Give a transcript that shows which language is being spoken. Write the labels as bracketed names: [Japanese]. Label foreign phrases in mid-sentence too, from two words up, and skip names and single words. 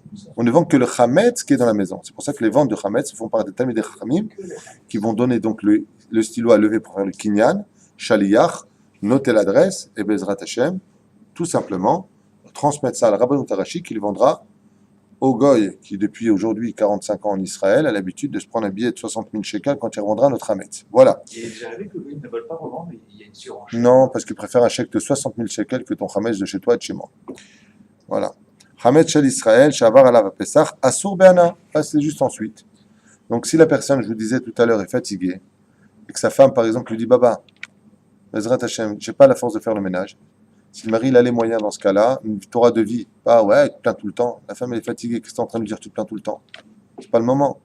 [French] On ne vend que le chametz qui est dans la maison. C'est pour ça que les ventes de chametz se font par des [Hebrew] תלמידי חכמים [French] qui vont donner donc le stylo à lever pour faire le kinyan, shaliyach, noter l'adresse et [Hebrew] בעזרת השם, [French] tout simplement, transmettre ça à la Rabbanut Arashi qui le vendra au goy qui depuis aujourd'hui 45 ans en Israël a l'habitude de se prendre un billet de 60 000 shekels quand il revendra notre chametz. Voilà. Il est déjà arrivé que lui ne veulent pas revendre, mais il y a une surenchère. Non, parce qu'il préfère un chèque de 60 000 shekels que ton chametz de chez toi et de chez moi. Voilà. [Hebrew] חמץ של ישראל, שעבר עליו פסח, אסור בהנאה. [French] Ah, c'est juste ensuite. Donc si la personne, je vous disais tout à l'heure, est fatiguée, et que sa femme, par exemple, lui dit, Baba, [Hebrew] בעזרת השם, [French] j'ai pas la force de faire le ménage. Si le mari il a les moyens dans ce cas-là, une Torah de vie, pas ouais, tu te plains tout le temps. La femme elle est fatiguée, qu'est-ce que tu es en train de lui dire, tu te plains tout le temps? C'est pas le moment.